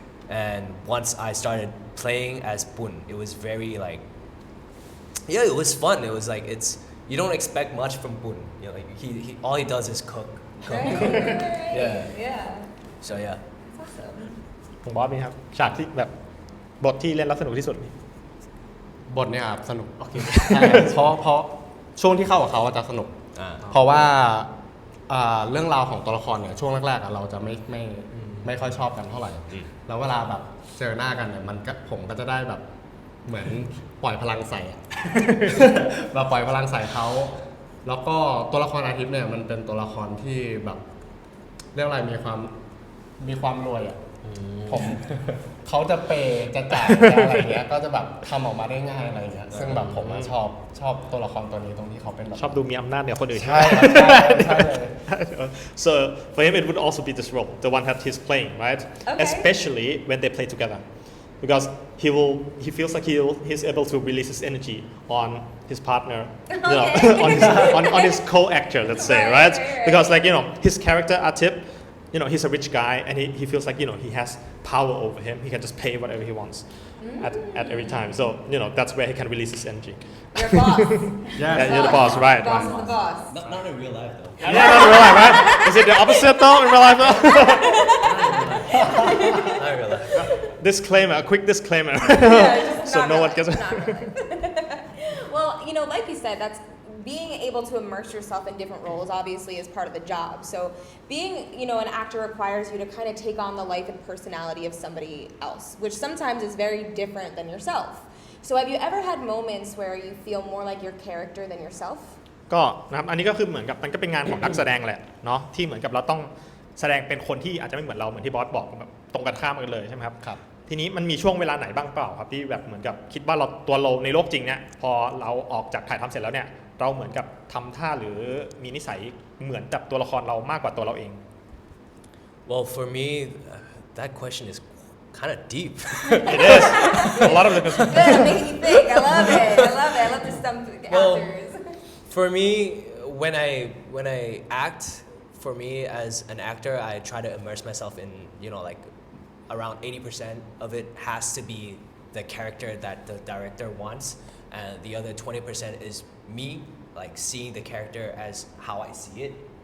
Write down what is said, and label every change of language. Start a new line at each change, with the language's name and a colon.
English: And once I started playing as Pun, it was very like, yeah, it was fun. It was like you don't expect much from Pun. You know, like he all he does is cook. Yeah. So yeah. That's awesome.
Thai: ผมบอสมีครับฉากที่แบบบทที่เล่นแล้วสนุกที่สุด บทเนี่ยครับสนุกเพราะช่วงที่เข้ากับเขาจะสนุกเพราะว่าเรื่องราวของตัวละครเนี่ยช่วงแรกๆเราจะไม่ค่อยชอบกันเท่าไหร่แล้วเวลาแบบเจอหน้ากันเนี่ยผมก็จะได้แบบเหมือนปล่อยพลังใส่ แบบปล่อยพลังใส่เขาแล้วก็ตัวละครอาทิตย์เนี่ยมันเป็นตัวละครที่แบบเรื่องอะไรมีความรวยอ่ะผมเขาจะเปย์จะจ่ายอะไรเงี้ยก็จะแบบทำออกมาได้ง่ายอะไรเงี้ยซึ่งแบบผมชอบตัวละครตัวนี้ตรงที่เขาเป็นแบบ ชอบดูมีอำนาจเหนือคนอื่น ใช่เลย
English: so for him it would also be this role the one that he's playing right especially when they play together because he feels like he's able to release his energy on his partner you know on his co-actor let's say right because like you know his character Atip you know he's a rich guy and he feels like you know he has power over him he can just pay whatever he wants at every time so you know that's where he can release his energy You're boss. yeah you're the boss right Boss is the boss. Not in real life though. yeah not in real life right is it the opposite though in real life though Not in real life. disclaimer a quick disclaimer so no one gets Well, you know, like you said, that's being able to immerse yourself in different roles obviously is part of the job. So being, you know, an actor requires you to kind of take on the life and personality of somebody else, which sometimes is very different than yourself. So have you ever had moments where you feel more like your character than yourself?
Thai: ก็นะครับอันนี้ก็คือเหมือนกับมันก็เป็นงานของนักแสดงแหละเนาะที่เหมือนกับเราต้องแสดงเป็นคนที่อาจจะไม่เหมือนเราเหมือนที่บอสบอกแบบตรงกันข้ามกันเลยใช่ไหมครับ ครับ ทีนี้มันมีช่วงเวลาไหนบ้างเปล่าครับที่แบบเหมือนกับคิดว่าเราตัวเราในโลกจริงเนี่ยพอเราออกจากถ่ายทำเสร็จแล้วเนี่ยเราเหมือนกับทำท่าหรือมีนิสัยเหมือนกับตัวละครเรามากกว่าตัวเราเอง
English: Well, for me, that question is kind of deep. It is a lot of the Good, I'm making you think. I love it. I love it. I love to stump Well, actors. For me, when I act, for me as an actor, I try to immerse myself in, like around 80% of it has to be the character that the director wants, and the other 20% is me, like seeing the character as how I see it.